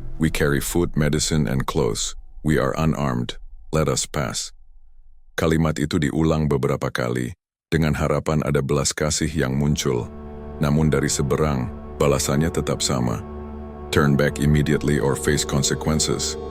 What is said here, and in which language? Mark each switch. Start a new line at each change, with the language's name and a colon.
English: We carry food, medicine, and clothes. We are unarmed. Let us pass."
Indonesian: Kalimat itu diulang beberapa kali, dengan harapan ada belas kasih yang muncul. Namun dari seberang, balasannya tetap sama.
English: Turn back immediately or face consequences.